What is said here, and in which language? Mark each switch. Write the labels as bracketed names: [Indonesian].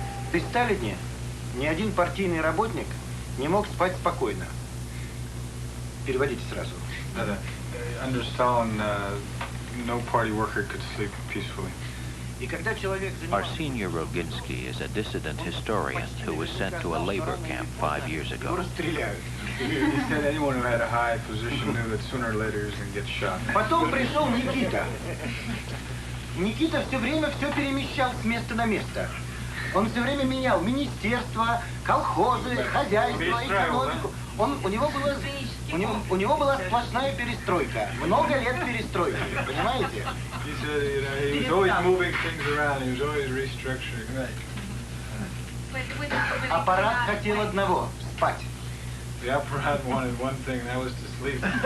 [Russian] При Сталине ни один партийный работник не мог спать спокойно. Переводите сразу. Да. [English] Under Stalin, no party worker could sleep peacefully. [Russian] И когда человек [English] Arsenio Roginsky is a dissident historian who was sent to a labor camp 5 years ago. He said anyone who had a high position knew that sooner or later he was going to get shot. [Russian] Потом пришел Никита. Никита все время все перемещал с места на место. Он все время менял министерства, колхозы, хозяйство, экономику. У него была сплошная перестройка. Много лет перестройки, понимаете? [English] He said, he was always moving things around. He was always restructuring. [Russian] Аппарат хотел одного – спать. [English] The apparat wanted one thing, that was to sleep.